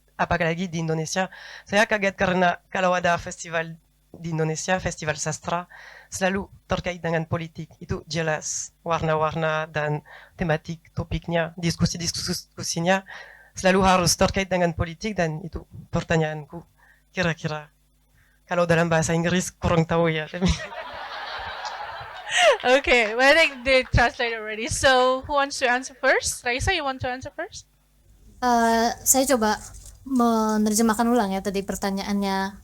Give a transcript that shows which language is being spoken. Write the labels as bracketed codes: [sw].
[id] Apalagi di Indonesia, saya kaget karena kalau ada festival di Indonesia, festival sastra, selalu terkait dengan politik. Itu jelas warna-warna dan tematik, topiknya, diskusinya selalu harus terkait dengan politik, dan itu pertanyaanku. Kira-kira kalau dalam bahasa Inggris kurang tahu ya. [en] Okay, well, I think they translate already. So who wants to answer first? Raisa, you want to answer first? [id] Saya coba menerjemahkan ulang ya tadi pertanyaannya.